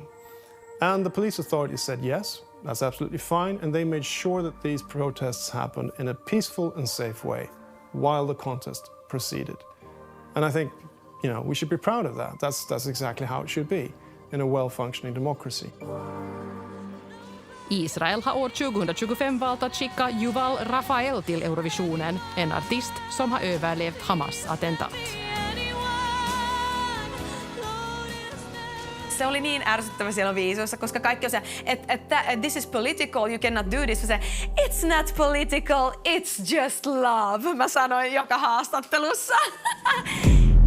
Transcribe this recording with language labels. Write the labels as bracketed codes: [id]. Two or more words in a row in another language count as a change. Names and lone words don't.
[en] And the police authorities said yes, that's absolutely fine, and they made sure that these protests happened in a peaceful and safe way while the contest proceeded. And I think, we should be proud of that. That's exactly how it should be in a well-functioning democracy. [sv] Israel har år 2025 valt att skicka Yuval Rafael till Eurovisionen, en artist som har överlevt Hamas-attentat. [fi] Se oli niin ärsyttävä siellä viisuissa, koska kaikki on se, että [en] this is political, you cannot do this. Se, it's not political, it's just love, [fi] mä sanoin joka haastattelussa.